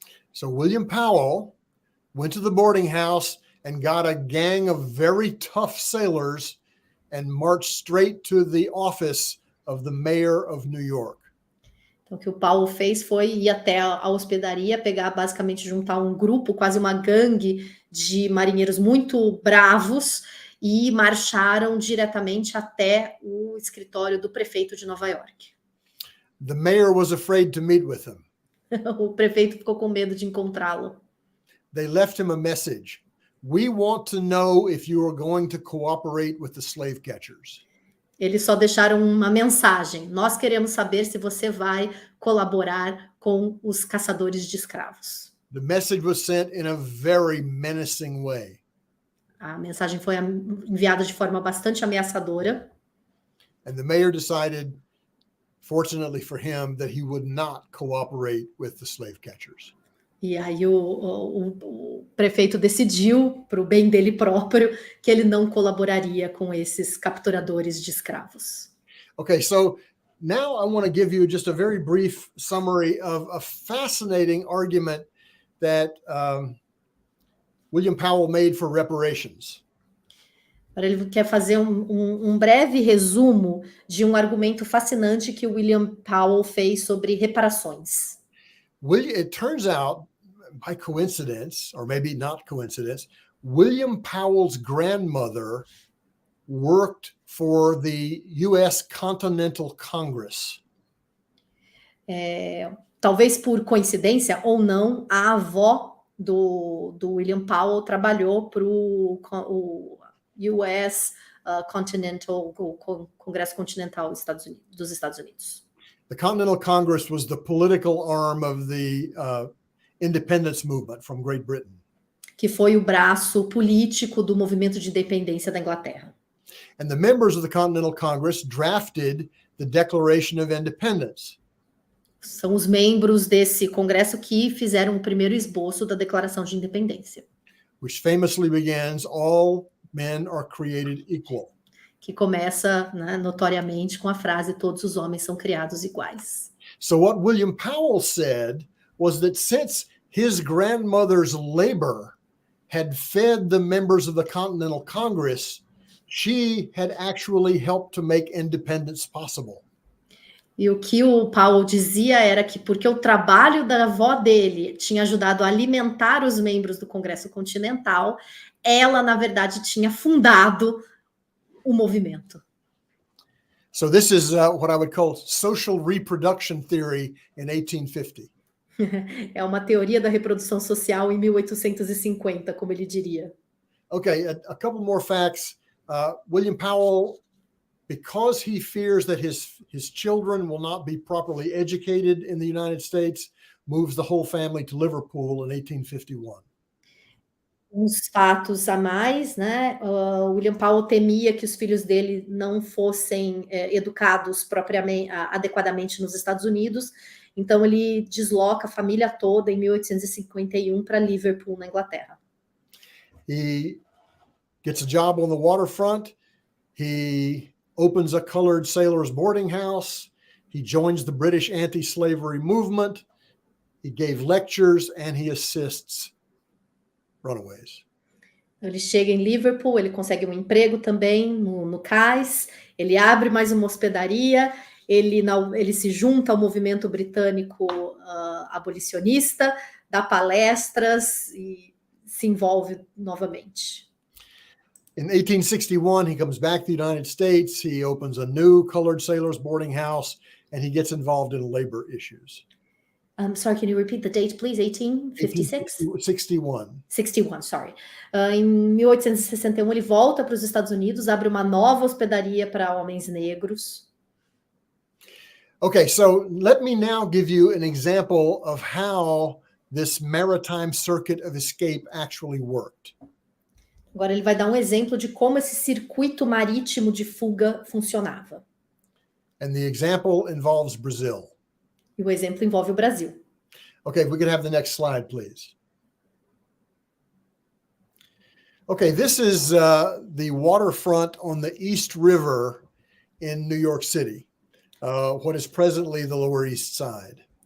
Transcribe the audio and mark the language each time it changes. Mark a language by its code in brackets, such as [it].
[en] So William Powell went to the boarding house and got a gang of very tough sailors and marched straight to the office of the mayor of New York. [pt] Então, o que o Paulo fez foi ir até a hospedaria, pegar, basicamente, juntar um grupo, quase uma gangue de marinheiros muito bravos, e marcharam diretamente até o escritório do prefeito de Nova York. [en] The mayor was afraid to meet with him. [pt] O prefeito ficou com medo de encontrá-lo. [en] They left him a message. We want to know if you are going to cooperate with the slave catchers. [pt] Eles só deixaram uma mensagem. Nós queremos saber se você vai colaborar com os caçadores de escravos. [en] The message was sent in a very menacing way. [pt] A mensagem foi enviada de forma bastante ameaçadora. [en] And the mayor decided, fortunately for him, that he would not cooperate with the slave catchers. [pt] E aí o prefeito decidiu, para o bem dele próprio, que ele não colaboraria com esses capturadores de escravos. [en] Okay, so now I want to give you just a very brief summary of a fascinating argument that William Powell made for reparations. [pt] Agora ele quer fazer um breve resumo de um argumento fascinante que o William Powell fez sobre reparações. [en] It turns out, by coincidence, or maybe not coincidence, William Powell's grandmother worked for the U.S. Continental Congress. [pt] Talvez por coincidência ou não, a avó do William Powell trabalhou para o U.S. Continental, o Congresso Continental dos Estados Unidos. [en] The Continental Congress was the political arm of the independence movement from Great Britain. [pt] Que foi o braço político do movimento de independência da Inglaterra. [en] And the members of the Continental Congress drafted the Declaration of Independence. [pt] São os membros desse congresso que fizeram o primeiro esboço da Declaração de Independência. [en] Which famously begins, all men are created equal. [pt] Que começa, né, notoriamente com a frase todos os homens são criados iguais. [en] So what William Powell said was that since his grandmother's labor had fed the members of the Continental Congress, she had actually helped to make independence possible. [pt] E o que o Powell dizia era que porque o trabalho da avó dele tinha ajudado a alimentar os membros do Congresso Continental, ela, na verdade, tinha fundado o movimento. [en] So this is what I would call social reproduction theory in 1850. [pt] É uma teoria da reprodução social em 1850, como ele diria. [en] Okay, a couple more facts. William Powell, because he fears that his children will not be properly educated in the United States, moves the whole family to Liverpool in 1851. [pt] Uns fatos a mais, né? William Powell temia que os filhos dele não fossem educados adequadamente nos Estados Unidos, então ele desloca a família toda em 1851 para Liverpool, na Inglaterra. [en] He gets a job on the waterfront. He opens a colored sailors' boarding house. He joins the British anti-slavery movement. He gave lectures and he assists runaways. [pt] Ele chega em Liverpool, ele consegue um emprego também no cais, ele abre mais uma hospedaria, ele se junta ao movimento britânico abolicionista, dá palestras e se envolve novamente. [en] In 1861, he comes back to the United States. He opens a new colored sailors boarding house and he gets involved in labor issues. Sorry, can you repeat the date, please? 1856? 61. 61, sorry. [pt] Em 1861, ele volta para os Estados Unidos, abre uma nova hospedaria para homens negros. [en] Okay, so let me now give you an example of how this maritime circuit of escape actually worked. [pt] Agora ele vai dar um exemplo de como esse circuito marítimo de fuga funcionava. [en] And the example involves Brazil. [pt] E o exemplo envolve o Brasil. [en] Okay, if we could have the next slide, please. Okay, this is the waterfront on the East River in New York City, what is presently the Lower East Side.